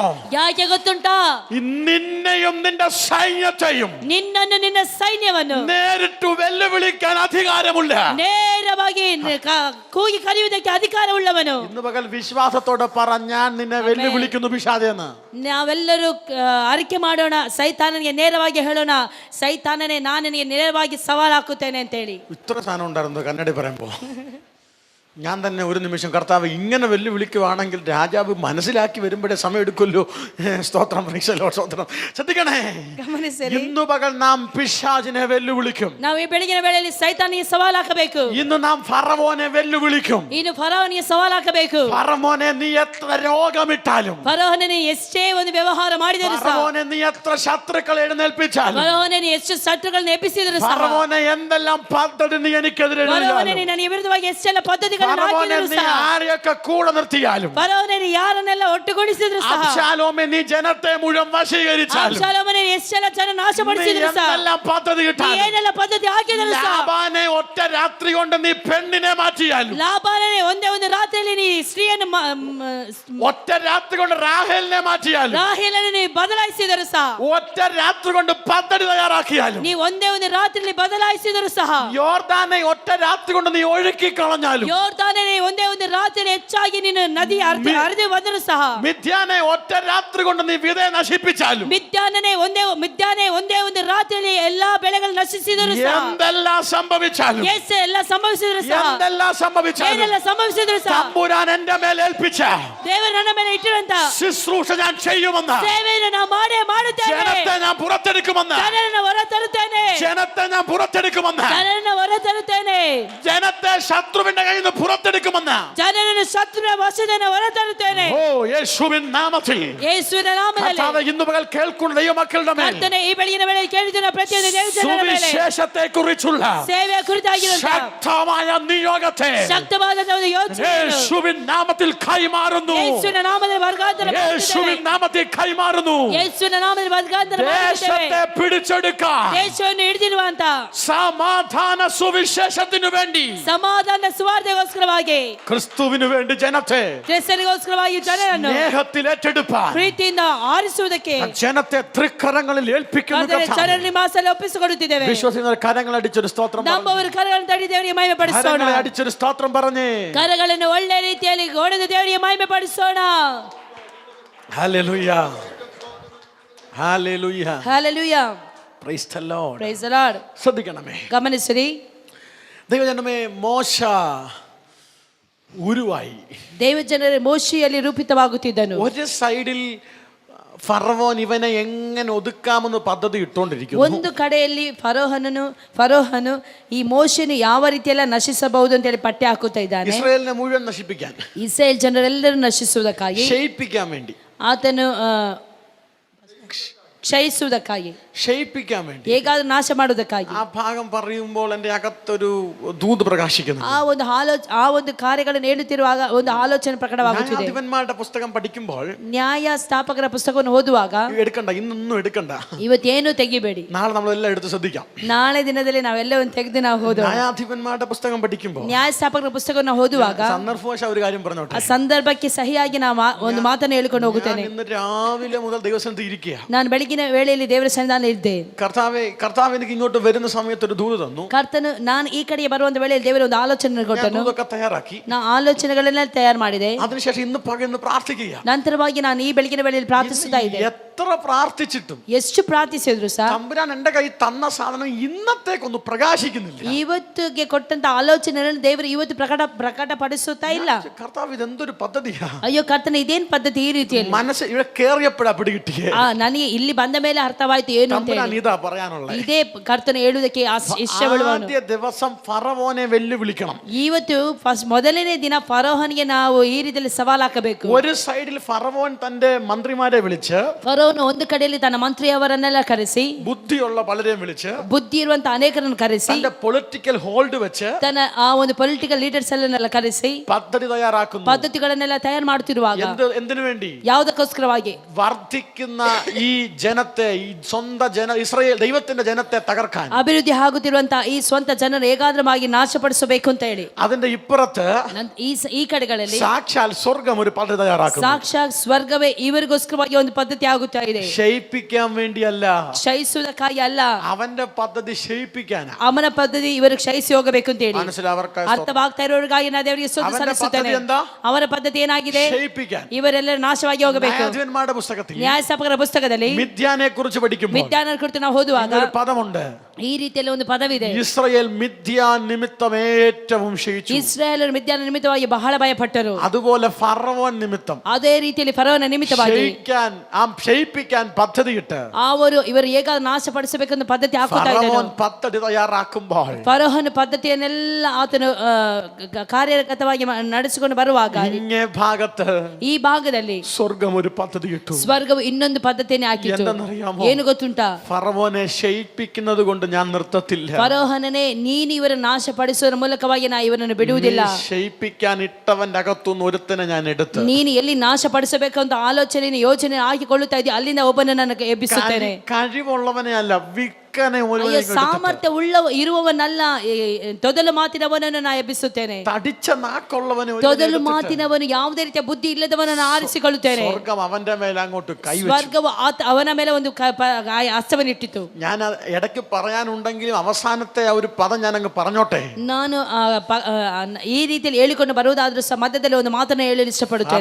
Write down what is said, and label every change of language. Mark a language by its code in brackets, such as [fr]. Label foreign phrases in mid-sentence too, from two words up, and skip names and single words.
[kn] ಯಾಕೆ ಗೊತ್ತುಂಟಾ? [ml] നിന്നെയും നിന്റെ സൈന്യത്തെയും [kn] ನಿನ್ನನ್ನು ನಿನ್ನ ಸೈನ್ಯವನ್ನು [ml] നേരിട്ട് വെല്ലുവിളിക്കാൻ അധികാരമുള്ള, [kn] ನೇರವಾಗಿ ಕೂಗಿ ಕರೆಯುವುದಕ್ಕೆ ಅಧಿಕಾರವುಳ್ಳವನು. [ml] ഇന്ന് പകൽ വിശ്വാസത്തോടെ പറ, ഞാൻ നിന്നെ വെല്ലുവിളിക്കുന്നു പിശാചേന്ന്. [kn] ನಾವೆಲ್ಲರೂ ಅರಿಕೆ ಮಾಡೋಣ, ಸೈತಾನನಿಗೆ ನೇರವಾಗಿ ಹೇಳೋಣ, ಸೈತಾನನೇ ನಾನು ನಿನಗೆ ನೇರವಾಗಿ ಸವಾಲು ಹಾಕುತ್ತೇನೆ ಅಂತ ಹೇಳಿ. [ml] ഇത്ര സാധനം ഉണ്ടായിരുന്നു കന്നഡ പറയുമ്പോ. ഞാൻ തന്നെ ഒരു നിമിഷം, കർത്താവ് ഇങ്ങനെ വെല്ലുവിളിക്കുവാണെങ്കിൽ രാജാവ് മനസ്സിലാക്കി വരുമ്പോഴേ സമയം എടുക്കുമല്ലോ. സ്തോത്രം, സ്തോത്രം. ശ്രദ്ധിക്കണേ, ഇന്നു പകൽ നാം പിശാചിനെ വെല്ലുവിളിക്കും. [kn] ನಾವು ಈ ಬೆಳಗಿನ ವೇಳೆಯಲ್ಲಿ ಸೈತಾನಿಗೆ ಸವಾಲು ಹಾಕಬೇಕು. [ml] ഇന്ന് നാം ഫറവോനെ വെല്ലുവിളിക്കും. [kn] ಇನ್ನು ಫರೋಹನಿಗೆ ಸವಾಲು ಹಾಕಬೇಕು. [ml] ഫറവോനെ നീ എത്ര രോഗമിട്ടാലും, [kn] ಫರೋಹನೇ ಎಷ್ಟೇ ಒಂದು ವ್ಯವಹಾರ ಮಾಡಿದರೂ ಸಹ, [ml] ഫറവോനെ നീ എത്ര ശത്രുക്കളെ എഴുന്നേൽപ്പിച്ചാലും, [kn] ಫರೋಹನೇ ಎಷ್ಟು ಶತ್ರುಗಳನ್ನ ಎಬ್ಬಿಸಿದರೂ ಸಹ, [ml] ഫറവോനെ എന്തെല്ലാം പദ്ധതി നീ എനിക്കെതിരെ [kn] ಫರೋಹನೇ ನನಗೆ ವಿರುದ್ಧವಾಗಿ ಎಷ್ಟೆಲ್ಲ ಪದ್ಧತಿಗಳನ್ನು [ml] ഫറവോനെ [kn] ಹಾಕಿದರೂ [ml] നീ [kn] ಸಹ, [ml] ആരെയൊക്കെ കൂടെ നിർത്തിയാലും, [kn] ಫರೋಹನೇ ಯಾರನ್ನೆಲ್ಲ ಒಟ್ಟುಗೂಡಿಸಿದ್ರು ಸಹ, [ml] അബ്ശാലോമേ നീ ജനത്തെ മുഴുവൻ വശീകരിച്ചാലും, [kn] ಅಬ್ಷಾಲೋಮನೇ ಎಷ್ಟೆಲ್ಲ ಜನ ನಾಶಪಡಿಸಿದ್ರು ಸಹ, [ml] എന്തെല്ലാം പദ്ധതി കിട്ടാലും, [kn] ಏನೆಲ್ಲ ಪದ್ಧತಿ ಹಾಕಿದ್ರು ಸಹ, [ml] ലാബാനെ ഒറ്റ രാത്രി കൊണ്ട് നീ പെണ്ണിനെ മാറ്റിയാലും, [kn] ಲಾಬಾನನೇ ಒಂದೇ ಒಂದು ರಾತ್ರಿಯಲ್ಲಿ ನೀ ಸ್ತ್ರೀಯನ್ನು [ml] ഒറ്റ രാത്രി കൊണ്ട് റാഹേലിനെ മാറ്റിയാലും, [kn] ರಾಹೇಲನ್ನು ನೀ ಬದಲಾಯಿಸಿದರು ಸಹ, [ml] ഒറ്റ രാത്രി കൊണ്ട് പദ്ധതി തയ്യാറാക്കിയാലും, [kn] ನೀ ಒಂದೇ ಒಂದು ರಾತ್ರಿಯಲ್ಲಿ ಬದಲಾಯಿಸಿದರು ಸಹ, [ml] യോർദാനെ ഒറ്റ രാത്രി കൊണ്ട് നീ ഒഴുക്കി കളഞ്ഞാലും, [kn] ಯೋರ್ದಾನನೇ ಒಂದೇ ಒಂದು ರಾತ್ರಿಯಲ್ಲಿ ಹೆಚ್ಚಾಗಿ ನೀನು ನದಿ ಹರಿದು ಬಂದರು ಸಹ, [ml] മിഥ്യാനെ ഒറ്റ രാത്രി കൊണ്ട് നീ വിതയെ നശിപ്പിച്ചാലും, [kn] ಮಿಥ್ಯಾನೇ ಒಂದೇ ಒಂದು ರಾತ್ರಿಯಲ್ಲಿ ಎಲ್ಲಾ ಬೆಳೆಗಳು ನಶಿಸಿದರು ಸಹ, [ml] എന്തെല്ലാം സംഭവിച്ചാലും, [kn] ಎಲ್ಲ ಸಂಭವಿಸಿದರು ಸಹ, [ml] എന്തെല്ലാം സംഭവിച്ചാലും, [kn] ಏನೆಲ್ಲ ಸಂಭವಿಸಿದರು ಸಹ, [ml] തമ്പുരാൻ എന്റെ മേൽ ഏൽപ്പിച്ച [kn] ದೇವರು ನನ್ನ ಮೇಲೆ ಇಟ್ಟಿರುವಂತ [ml] ശുശ്രൂഷ ഞാൻ ചെയ്യുമെന്ന്, [kn] ಸೇವೆಯನ್ನು ನಾವು ಮಾಡುತ್ತೇವೆ, [ml] ജനത്തെ ഞാൻ പുറത്തെടുക്കുമെന്ന്, [kn] ಜನರನ್ನು ಹೊರ ತರುತ್ತೇನೆ, [ml] ജനത്തെ ഞാൻ പുറത്തെടുക്കുമെന്ന്, [kn] ಜನರನ್ನು ಹೊರತರುತ್ತೇನೆ, [ml] ജനത്തെ ശത്രുവിന്റെ കയ്യിൽ നിന്ന് പുറത്തെടുക്കുമെന്ന്, [kn] ಜನರನ್ನು ಶತ್ರುವಿನ ವಶದಿಂದ ಹೊರತರುತ್ತೇನೆ. [ml] ഓ യേശുവിൻ നാമത്തിൽ [kn] ಯೇಸುವಿನ ನಾಮದಲ್ಲಿ [ml] കർത്താവേ, ഇന്ന് പകൽ കേൾക്കുന്ന ദൈവമക്കളുടെ മേൽ [kn] ಕರ್ತನೇ, ಈ ಬೆಳಗಿನ ವೇಳೆ ಕೇಳುತ್ತಿರುವ ಪ್ರತಿಯೊಂದು ದೇವಜನರ ಮೇಲೆ [ml] സുവിശേഷത്തെ കുറിച്ചുള്ള [kn] ಸೇವೆಯ ಕುರಿತಾಗಿರುವಂತಹ [ml] ശക്തമായ നിയോഗത്തെ [kn] ಶಕ್ತವಾದ ಒಂದು ಯೋಚನೆ [ml] യേശുവിൻ നാമത്തിൽ കൈമാറുന്നു. [kn] ಯೇಸುವಿನ ನಾಮದಲ್ಲಿ ವರ್ಗಾಂತರ [ml] യേശുവിൻ നാമത്തിൽ കൈമാറുന്നു. [kn] ಯೇಸುವಿನ ನಾಮದಲ್ಲಿ ವರ್ಗಾಂತರ [ml] ദേശത്തെ പിടിച്ചെടുക്കാൻ [kn] ದೇಶವನ್ನು ಹಿಡಿದಿರುವಂತ [ml] സമാധാന സുവിശേഷത്തിനു വേണ്ടി, [kn] ಸಮಾಧಾನ ಸುವಾರ್ತೆಗೋಸ್ಕರವಾಗಿ, [ml] ക്രിസ്തുവിനു വേണ്ടി ജനത്തെ [kn] ಕ್ರಿಸ್ತನಿಗೋಸ್ಕರವಾಗಿ ಜನರನ್ನು [ml] സ്നേഹത്തിൽ ഏറ്റെടുപ്പാൻ, [kn] ಪ್ರೀತಿಯಿಂದ ಆರಿಸುವುದಕ್ಕೆ [ml] ജനത്തെ തൃക്കരങ്ങളിൽ ഏൽപ്പിക്കുന്ന [kn] ಜನರ ನಿವಾಸದಲ್ಲಿ ಒಪ್ಪಿಸಿಕೊಡುತ್ತಿದ್ದೇವೆ. [ml] വിശ്വസിക്കുന്ന കരങ്ങൾ അടിച്ചൊരു സ്തോത്രം പറഞ്ഞു. [kn] ನಮ್ಮವರು ಕರಗಳನ್ನು ತಡಿ ದೇವರಿಗೆ ಮಹಿಮೆ ಪಡಿಸೋಣ. [ml] കരങ്ങളെ അടിച്ചൊരു സ്തോത്രം പറഞ്ഞേ. [kn] ಕರಗಳನ್ನು ಒಳ್ಳೆ ರೀತಿಯಲ್ಲಿ ಹೊಡೆದು ದೇವರಿಗೆ ಮಹಿಮೆ ಪಡಿಸೋಣ. [ml] ഹല്ലേലൂയ, ഹല്ലേലൂയ, [kn] ಹಲ್ಲೆಲೂಯಾ, [en] Praise the Lord. Praise the Lord. [ml] ശ്രദ്ധിക്കണമേ [kn] ಗಮನಿಸಿರಿ, [ml] ദൈവജനമേ, മോശ ഉരുവായി. [kn] ದೇವಜನರ ಮೋಶೆಯಲ್ಲಿ ರೂಪಿತವಾಗುತ್ತಿದ್ದನು. [ml] ഒരു സൈഡിൽ ഫറവോൻ ഇവനെ എങ്ങനെ ഒതുക്കാമെന്ന് പദ്ധതി ഇട്ടുകൊണ്ടിരിക്കുന്നു. [kn] ಒಂದು ಕಡೆಯಲ್ಲಿ ಫರೋಹನು ಈ ಮೋಶೆಯನ್ನು ಯಾವ ರೀತಿಯೆಲ್ಲ ನಶಿಸಬಹುದು ಅಂತ ಹೇಳಿ ಪಟ್ಟೆ ಹಾಕುತ್ತಾ ಇದ್ದಾನೆ. [ml] ഇസ്രായേലിനെ മുഴുവൻ നശിപ്പിക്കാൻ, [kn] ಇಸ್ರಾಯೇಲ್ ಜನರೆಲ್ಲರೂ ನಶಿಸುವುದಕ್ಕಾಗಿ, [ml] ക്ഷയിപ്പിക്കാൻ വേണ്ടി, [kn] ಆತನು ಕ್ಷಯಿಸುವುದಕ್ಕಾಗಿ, [ml] ക്ഷയിപ്പിക്കാൻ വേണ്ടി, [kn] ಹೇಗಾದ್ರೂ ನಾಶ ಮಾಡುವುದಕ್ಕಾಗಿ. [ml] ആ ഭാഗം പറയുമ്പോൾ എൻ്റെ അകത്തൊരു ദൂത് പ്രകാശിക്കുന്നു. [kn] ಆ ಒಂದು ಕಾರ್ಯಗಳನ್ನು ಹೇಳುತ್ತಿರುವಾಗ ಒಂದು ಆಲೋಚನೆ ಪ್ರಕಟವಾಗುತ್ತಿದೆ. [ml] ന്യായാധിപന്മാരുടെ പുസ്തകം പഠിക്കുമ്പോൾ, [kn] ನ್ಯಾಯ ಸ್ಥಾಪಕರ ಪುಸ್ತಕವನ್ನು ಓದುವಾಗ, [ml] എടുക്കണ്ട, ഇന്നൊന്നും എടുക്കണ്ട, [kn] ಇವತ್ತೇನು ತೆಗಿಬೇಡಿ, [ml] നാളെ നമ്മളെല്ലാം എടുത്ത് ശ്രദ്ധിക്കാം. [kn] ನಾಳೆ ದಿನದಲ್ಲಿ ನಾವೆಲ್ಲವನ್ನು ತೆಗೆದು ನಾವು ಓದುವ. [ml] ന്യായാധിപന്മാരുടെ പുസ്തകം പഠിക്കുമ്പോൾ, [kn] ನ್ಯಾಯ ಸ್ಥಾಪಕರ ಪುಸ್ತಕವನ್ನು ಓದುವಾಗ [ml] സന്ദർഭവശ ഒരു കാര്യം പറഞ്ഞോട്ടെ. [kn] ಆ ಸಂದರ್ಭಕ್ಕೆ ಸಹಿಯಾಗಿ ನಾವು ಒಂದು ಮಾತನ್ನು ಹೇಳಿಕೊಂಡು ಹೋಗುತ್ತೇನೆ. [ml] ഇന്ന് രാവിലെ മുതൽ ദൈവസന്നിധിയിൽ ഇരിക്കുക. [kn] ನಾನು ಬೆಳಗಿನ ವೇಳೆಯಲ್ಲಿ ದೇವರ ಸನ್ನಿಧಾನ ಇದ್ದೆ. [ml] കർത്താവ് എനിക്ക് ഇങ്ങോട്ട് വരുന്ന സമയത്ത് ഒരു ദൂത് തന്നു. [kn] ಕರ್ತನು ನಾನು ಈ ಕಡೆಗೆ ಬರುವಂತ ವೇಳೆಯಲ್ಲಿ ದೇವರು ಒಂದು ಆಲೋಚನೆ ಕೊಟ್ಟನು. [ml] ദൂതൊക്കെ തയ്യാറാക്കി, [kn] ನಾ ಆಲೋಚನೆಗಳನ್ನೆಲ್ಲ ತಯಾರು ಮಾಡಿದೆ. [ml] അതിനുശേഷം ഇന്ന് പകർന്ന് പ്രാർത്ഥിക്കുക. [kn] ನಂತರವಾಗಿ ನಾನು ಈ ಬೆಳಗಿನ ವೇಳೆಯಲ್ಲಿ ಪ್ರಾರ್ಥಿಸುತ್ತಾ ಇದ್ದೆ. [ml] എത്ര പ്രാർത്ഥിച്ചിട്ടും [kn] ಎಷ್ಟು ಪ್ರಾರ್ಥಿಸಿದ್ರು ಸಹ [ml] തമ്പുരാൻ എന്റെ കൈ തന്ന സാധനം ഇന്നത്തേക്കൊന്നും പ്രകാശിക്കുന്നില്ല. [kn] ಇವತ್ತಿಗೆ ಕೊಟ್ಟಂತ ಆಲೋಚನೆಗಳನ್ನು ದೇವರು ಇವತ್ತು ಪ್ರಕಟಪಡಿಸುತ್ತಾ ಇಲ್ಲ. [ml] കർത്താവ് ഇതെന്തൊരു പദ്ധതിയാ? [kn] ಅಯ್ಯೋ ಕರ್ತನ ಇದೇನ್ ಪದ್ಧತಿ ಈ ರೀತಿಯಲ್ಲಿ? [ml] മനസ്സ് ഇവിടെ കേറിയപ്പോഴാ പിടികിട്ടിയേ. [kn] ನನಗೆ ಇಲ್ಲಿ ಬಂದ ಮೇಲೆ ಅರ್ಥವಾಯ್ತು ಏನು ಅಂತ ಹೇಳಿ. [ml] ഇതാ പറയാനുള്ള, [kn] ಇದೇ ಕರ್ತನು ಹೇಳುವುದಕ್ಕೆ ಇಷ್ಟಪಡುವನು. [ml] ആദ്യ ദിവസം ഫറവോനെ വെല്ലുവിളിക്കണം. [kn] ಇವತ್ತು ಮೊದಲನೇ ದಿನ ಫರೋಹನಿಗೆ ನಾವು ಈ ರೀತಿಯಲ್ಲಿ ಸವಾಲು ಹಾಕಬೇಕು. [ml] ഒരു സൈഡിൽ ഫറവോൻ തന്റെ മന്ത്രിമാരെ വിളിച്ച്, [kn] ಫರೋಹನು ಒಂದು ಕಡೆಯಲ್ಲಿ ತನ್ನ ಮಂತ್ರಿಯವರನ್ನೆಲ್ಲ ಕರೆಸಿ, [ml] ബുദ്ധിയുള്ള പലരെയും വിളിച്ച്, [kn] ಬುದ್ಧಿ ಇರುವಂತ ಅನೇಕರನ್ನು ಕರೆಸಿ, [ml] തന്റെ [en] political hold [ml] വെച്ച് [kn] ತನ್ನ ಆ ಒಂದು [en] political leaders [kn] ಎಲ್ಲನ್ನೆಲ್ಲ ಕರೆಸಿ [ml] പദ്ധതി തയ്യാറാക്കുന്നു. [kn] ಪದ್ಧತಿಗಳನ್ನೆಲ್ಲ ತಯಾರು ಮಾಡುತ್ತಿರುವಾಗ [ml] എന്തിനു വേണ്ടി? [kn] ಯಾವುದಕ್ಕೋಸ್ಕರವಾಗಿ? [ml] വർദ്ധിക്കുന്ന ഈ ജനത്തെ, ഈ സ്വന്തം ഇസ്രായേൽ ദൈവത്തിന്റെ ജനത്തെ തകർക്കാൻ, [kn] ಅಭಿವೃದ್ಧಿ ಆಗುತ್ತಿರುವಂತಹ ಈ ಸ್ವಂತ ಜನರು ಹೇಗಾದ್ರವಾಗಿ ನಾಶಪಡಿಸಬೇಕು ಅಂತ ಹೇಳಿ, [ml] അതിന്റെ ഇപ്പുറത്ത് [kn] ಈ ಕಡೆಗಳಲ್ಲಿ [ml] സാക്ഷാൽ സ്വർഗം ഒരു പദ്ധതി തയ്യാറാക്കുന്നു. [kn] ಸಾಕ್ಷಾತ್ ಸ್ವರ್ಗವೇ ಇವರಿಗೋಸ್ಕರವಾಗಿ ಒಂದು ಪದ್ಧತಿ ಆಗುತ್ತಾ ಇದೆ. [ml] ക്ഷയിപ്പിക്കാൻ വേണ്ടിയല്ല, [kn] ಕ್ಷಯಿಸುವುದಕ್ಕಾಗಿ ಅಲ್ಲ, [ml] അവന്റെ പദ്ധതി ക്ഷയിപ്പിക്കാനാ. [kn] ಅವನ ಪದ್ಧತಿ ಇವರು ಕ್ಷಯಿಸಿ ಹೋಗಬೇಕು ಅಂತ ಹೇಳಿ. [ml] മനസ്സിലാവർക്കായി [kn] ಅರ್ಥವಾಗ್ತಾ ಇರೋರಿಗಾಗಿ ನಾನು ದೇವರಿಗೆ ಸ್ತೋತ್ರ ಸಲ್ಲಿಸುತ್ತೇನೆ. ಅವರ ಪದ್ಧತಿ ಏನಾಗಿದೆ? [ml] ക്ഷയിപ്പിക്കാൻ. [kn] ಇವರೆಲ್ಲರೂ ನಾಶವಾಗಿ ಹೋಗಬೇಕು. [ml] ന്യായാധിപന്മാരുടെ പുസ്തകത്തിൽ [kn] ನ್ಯಾಯಸ್ಥಾಪಕರ ಪುಸ್ತಕದಲ್ಲಿ [ml] മിദ്യാനെ കുറിച്ച് പഠിക്കുമ്പോൾ [kn] ಮಿದ್ಯಾನರ ಕುರಿತು ನಾವು ಓದುವಾಗ [ml] ഒരു പദമുണ്ട്. [kn] ಈ ರೀತಿಯಲ್ಲಿ ಒಂದು ಪದವಿದೆ. [ml] ഇസ്രായേൽ മിദ്യാൻ നിമിത്തം ഏറ്റവും ക്ഷയിച്ചു. [kn] ಇಸ್ರಾಯೇಲರು ಮಿದ್ಯಾನ ನಿಮಿತ್ತವಾಗಿ ಬಹಳ ಭಯಪಟ್ಟರು. [ml] അതുപോലെ ഫറവോൻ നിമിത്തം [kn] ಅದೇ ರೀತಿಯಲ್ಲಿ ಫರೋಹನ ನಿಮಿತ್ತವಾಗಿ [ml] ക്ഷയിപ്പിക്കാൻ പദ്ധതിയിട്ട് [kn] ಇವರು ಹೇಗಾದ್ರೂ ನಾಶಪಡಿಸಬೇಕೆಂದು ಪದ್ಧತಿ ಹಾಕುತ್ತಾ ಇದ್ದರು. [ml] ഫറവോൻ പദ്ധതി തയ്യാറാക്കുമ്പോൾ [kn] ಫರೋಹನ ಪದ್ಧತಿಯನ್ನೆಲ್ಲ ಆತನು ಕಾರ್ಯಗತವಾಗಿ ನಡೆಸಿಕೊಂಡು ಬರುವಾಗ [ml] ഇങ്ങേ ഭാഗത്ത് [kn] ಈ ಭಾಗದಲ್ಲಿ [ml] സ്വർഗം ഒരു പദ്ധതി ഇട്ടു. [kn] ಸ್ವರ್ಗವು ಇನ್ನೊಂದು ಪದ್ಧತಿಯನ್ನು ಹಾಕಿತು. [ml] എന്തെന്നറിയാമോ? [kn] ಏನು ಗೊತ್ತುಂಟಾ? [ml] ഫറവോനെ ക്ഷയിപ്പിക്കുന്നത് കൊണ്ട് ഞാൻ നിർത്തത്തില്ല. [kn] ಫರೋಹನನೇ, ನೀನು ಇವರನ್ನು ನಾಶಪಡಿಸುವ ಮೂಲಕವಾಗಿ ನಾ ಇವರನ್ನು ಬಿಡುವುದಿಲ್ಲ. [ml] ക്ഷയിപ്പിക്കാൻ ഇട്ടവന്റെ അകത്തുനിന്ന് ഒരുത്തനെ ഞാൻ എടുത്ത്, [kn] ನೀನು ಎಲ್ಲಿ ನಾಶಪಡಿಸಬೇಕು ಅಂತ ಆಲೋಚನೆ ಯೋಚನೆ ಹಾಕಿಕೊಳ್ಳುತ್ತಾ ಇದೆಯಾ, ಅಲ್ಲಿಂದ ಒಬ್ಬನನ್ನು ನಾನು ಎಬ್ಬಿಸುತ್ತೇನೆ. [ml] കഴിവുള്ളവനെ ಅಲ್ಲ, [kn] ಅಯ್ಯೋ, ಸಾಮರ್ಥ್ಯ ಇರುವವನಲ್ಲ, ತೊದಲು ಮಾತಿನವನನ್ನು ನಾ ಎಬ್ಬಿಸುತ್ತೇನೆ. [ml] തടിച്ച നാക്കുള്ളവനെ [kn] ತೊದಲು ಮಾತಿನವನು, ಯಾವುದೇ ರೀತಿಯ ಬುದ್ಧಿ ಇಲ್ಲದವನನ್ನು ಆರಿಸಿಕೊಳ್ಳುತ್ತೇನೆ. [ml] സ്വർഗം അവന്റെ മേലെ അങ്ങോട്ട് കൈവച്ചു. [kn] ಸ್ವರ್ಗವು ಅವನ ಮೇಲೆ ಒಂದು ಹಸ್ತವನ್ನಿಟ್ಟಿತು. [ml] ഞാൻ ഇടയ്ക്ക് പറയാനുണ്ടെങ്കിലും അവസാനത്തെ ആ ഒരു പദം ഞാൻ അങ്ങ് പറഞ്ഞോട്ടെ. [kn] ನಾನು ಈ ರೀತಿಯಲ್ಲಿ ಹೇಳಿಕೊಂಡು ಬರುವುದಾದ್ರೂ ಸಹ ಮಧ್ಯದಲ್ಲಿ ಒಂದು ಮಾತನ್ನು ಹೇಳಲು ಇಷ್ಟಪಡುತ್ತೇನೆ.